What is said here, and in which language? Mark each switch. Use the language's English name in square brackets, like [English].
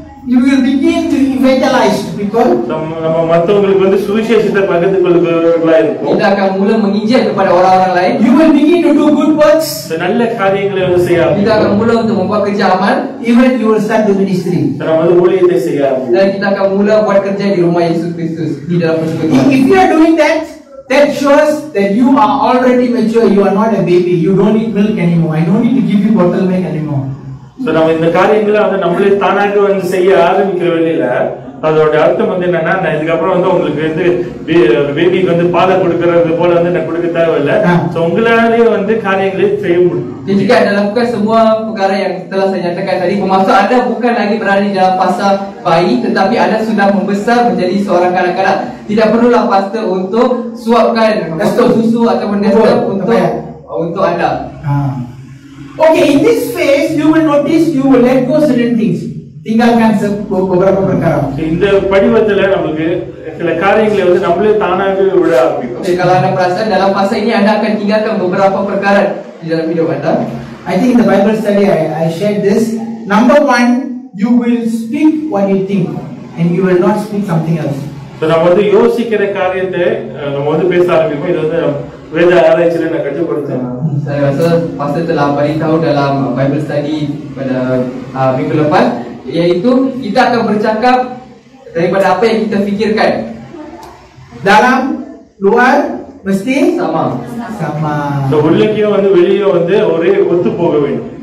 [English] You will begin to evangelize people. [Tamil] நம்ம மற்றவங்களுக்கு வந்து சுவிசேஷத்தை பகிர்ந்து கொள்கிறவர்களா இருப்போம். [Malay] Kita akan mula menginjil kepada orang-orang lain. [English] You will begin to do good works. [Tamil] நல்ல காரியங்களை வந்து செய்ய ஆரம்பிப்போம். [Malay] Kita akan mula untuk membuat kerja amal. [English] Even you will start the ministry. [Tamil] நம்ம வந்து ஊழியத்தை செய்ய ஆரம்பிப்போம். [Malay] Dan kita akan mula buat kerja di rumah Yesus Kristus di dalam persekutuan. [English] If you are doing that, that shows that you are already mature. You are not a baby. You don't need milk anymore. I don't need to give you bottle milk anymore. [Tamil] So நம்ம இந்த காரியங்களை வந்து நம்மளே தானாக வந்து செய்ய ஆரம்பிக்கிற வேளையில அதோட அர்த்தம் வந்து என்னன்னா, நான் இதுக்கப்புறம் வந்து உங்களுக்கு வந்து பேபிக்கு வந்து பாலை கொடுக்கறது போல வந்து நான் கொடுக்க தேவையில்லை. So உங்களாலேயே வந்து காரியங்களை செய்ய முடியும். [Malay] Dan juga anda lakukan semua perkara yang telah saya nyatakan tadi. Bermaksud anda bukan lagi berada di dalam fasa bayi, tetapi anda sudah membesar menjadi seorang kanak-kanak. Tidak perlulah pastor untuk suapkan susu ataupun desktop untuk anda. [English] Okay, in this phase you will notice you will let go certain things. [Malay] Tinggalkan beberapa perkara. [Tamil] இந்த படிவத்துல நமக்கு சில காரியங்களை வந்து நம்மளே தானாக விட ஆரம்பிக்கும். [Malay] Jadi kalau anda perasan dalam fasa ini anda akan tinggalkan beberapa perkara di dalam hidup anda. [English] I think in the Bible study I shared this. Number 1, you will speak what you think and you will not speak something else. [Tamil] So நம்ம வந்து யோசிக்கிற காரியத்தை நம்ம வந்து பேச ஆரம்பிப்போம். இது வந்து வேத ஆராய்ச்சியில நான் கற்றுக்கொடுத்தேன். [Malay] Saya rasa pastor telah beritahu dalam Bible study pada minggu lepas, iaitu kita akan bercakap daripada apa yang kita fikirkan. Dalam, luar, mesti sama. [Tamil] So உள்ளேயும் வந்து வெளியே வந்து ஒரே ஒத்து போக வேண்டும்.